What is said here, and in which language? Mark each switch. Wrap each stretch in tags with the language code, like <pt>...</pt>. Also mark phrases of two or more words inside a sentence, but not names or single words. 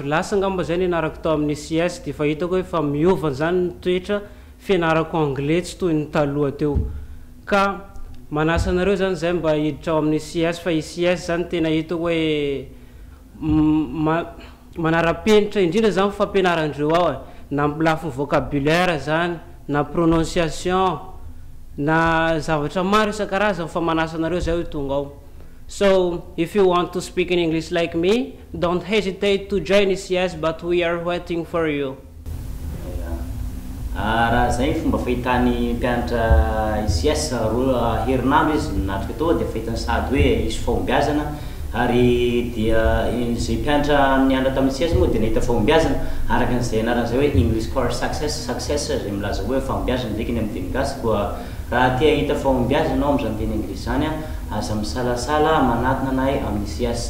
<mg>lasa ngamba zay nianarako tao amin'ny ICS dia fa hitako hoe fa miova zany ny toetra fianarako anglais tsy toy ny taloha teo ka manasa anareo zany zay mba hiditra ao amin'ny ICS fa ICS zany tena hitako hoe manara-penitra indrindra zany fampianarandreo ao na lafiny vocabulaire zany na prononciation na zavatra maro isan-karazany fa manasa anareo zay hoe tonga ao.</mg> <en>So if you want to speak in English like me, don't hesitate to join ICS, but we are waiting for you.</en> <mg>Raha zay fomba fahitany mpianatra ICS roa herinandro izy natrika tao dia fahitany sady hoe isy fahombiazana ary dia izay mpianatra nianatra tamin'ny ICS moa dia nahita fahombiazana araka an'izay anaran'izay hoe English Core Success zay milaza hoe fahombiazana ndraiky ny amin'ny teny gasy koa raha tia hita fahombiazana ao amin'izany teny anglisy zany aza misalasala manatona anay amin'ny ICS.</mg>